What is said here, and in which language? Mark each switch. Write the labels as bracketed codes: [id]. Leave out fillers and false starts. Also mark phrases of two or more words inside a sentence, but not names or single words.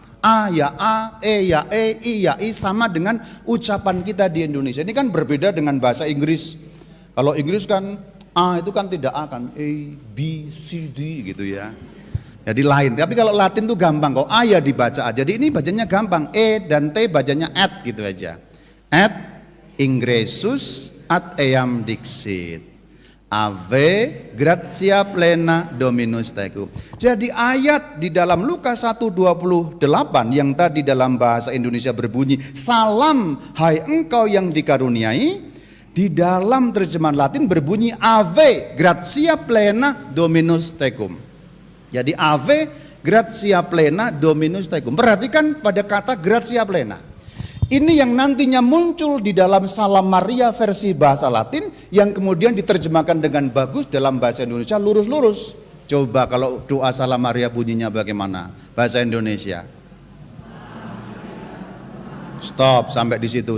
[id] A ya A, E ya E, I ya I sama dengan ucapan kita di Indonesia. Ini kan berbeda dengan bahasa Inggris. Kalau Inggris kan A itu kan tidak A kan, A, B, C, D gitu ya. Jadi lain, tapi kalau Latin tuh gampang kok, A ya dibaca A. Jadi ini bacanya gampang, E dan T bacanya at gitu aja. [la] At ingressus ad eam dixit. Ave gratia plena Dominus tecum. [id] Jadi ayat di dalam Lukas 1:28 yang tadi dalam bahasa Indonesia berbunyi, salam hai engkau yang dikaruniai. Di dalam terjemahan Latin berbunyi [la] Ave gratia plena Dominus tecum. Jadi Ave gratia plena Dominus tecum. [id] Perhatikan pada kata [la] gratia plena. [id] Ini yang nantinya muncul di dalam Salam Maria versi bahasa Latin yang kemudian diterjemahkan dengan bagus dalam bahasa Indonesia lurus-lurus. Coba kalau doa Salam Maria bunyinya bagaimana? Bahasa Indonesia. Stop sampai di situ.